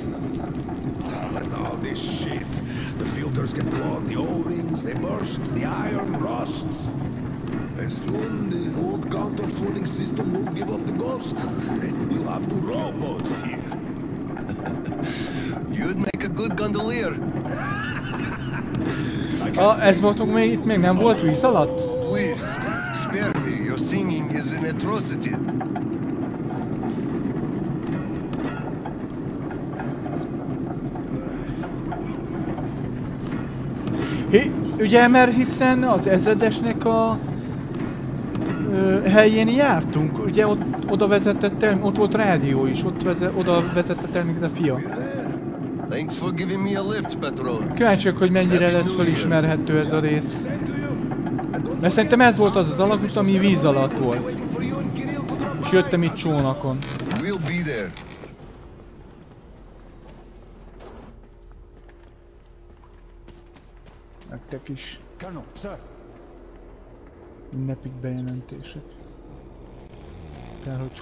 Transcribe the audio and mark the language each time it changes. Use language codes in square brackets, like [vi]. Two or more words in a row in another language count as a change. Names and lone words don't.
[en] And all this shit. The filters get clogged, the O-rings, they burst, the iron rusts. And soon the old counter-flooding system will give up the ghost. We'll have two rowboats here. You'd make a good gondolier. [hu] Ez voltunk még itt, még nem volt víz alatt? [en] Please, spare me. Your singing is an atrocity. [hu] Ugye, mert hiszen az ezredesnek a helyén jártunk, ugye oda vezetett el, ott volt rádió is, oda vezetett el minket a fia. [en] Thanks for giving me a lift, Petro. [hu] Kíváncsiak, hogy mennyire lesz felismerhető ez a rész. Mert szerintem ez volt az az alagút, ami víz alatt volt. És jöttem itt csónakon. [en] We'll be there. [hu] Nektek is. Ünnepik bejelentések. Kár, hogy...